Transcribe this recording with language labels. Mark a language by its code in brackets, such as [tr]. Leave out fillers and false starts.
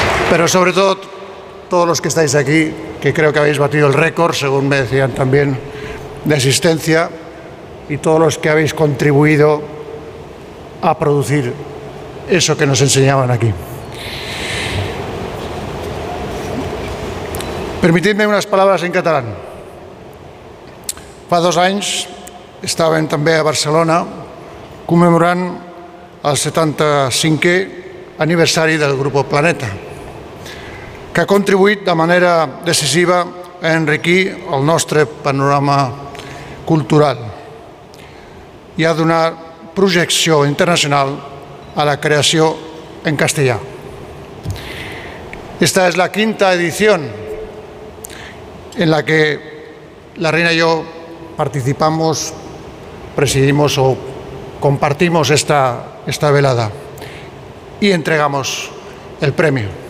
[es] Pero sobre todo, todos los que estáis aquí, que creo que habéis batido el récord, según me decían también, de asistencia, y todos los que habéis contribuido a producir eso que nos enseñaban aquí. Permitidme unas palabras en catalán. [ca] Fa dos anys estàvem també a Barcelona commemorant el 75è aniversari del Grup Planeta, que ha contribuït de manera decisiva a enriquir el nostre panorama cultural i a donar projecció internacional a la creació en castellà. [es] Esta és la quinta edició en la que la reina y yo participamos, presidimos o compartimos esta velada y entregamos el premio.